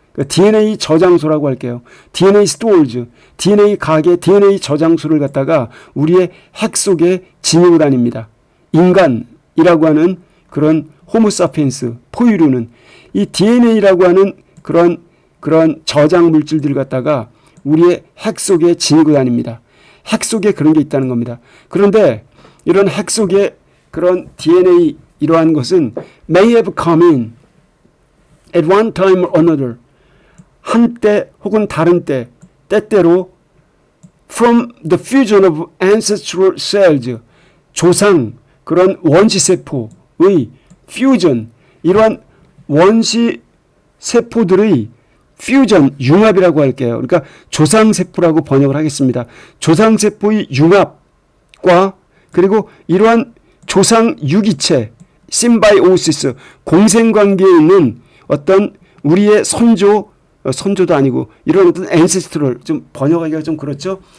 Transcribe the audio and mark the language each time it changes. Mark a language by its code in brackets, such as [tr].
[ko] 그러니까 DNA 저장소라고 할게요. DNA storage, DNA 가게, DNA 저장소를 갖다가 우리의 핵 속에 지니고 다닙니다. 인간이라고 하는 그런 호모사피엔스, 포유류는 이 DNA라고 하는 그런 저장 물질들을 갖다가 우리의 핵 속에 지니고 다닙니다. 핵 속에 그런 게 있다는 겁니다. 그런데 이런 핵 속에 그런 DNA 이러한 것은 [en] may have come in at one time or another. [ko] 한때 혹은 다른 때, 때때로 [en] from the fusion of ancestral cells. [ko] 조상, 그런 원시세포의 fusion. 이러한 원시세포들의 퓨전, 융합이라고 할게요. 그러니까 조상세포라고 번역을 하겠습니다. 조상세포의 융합과 그리고 이러한 조상유기체, 심바이오시스, 공생관계에 있는 어떤 우리의 선조도 아니고 이런 어떤 앤세스트럴, 좀 번역하기가 좀 그렇죠.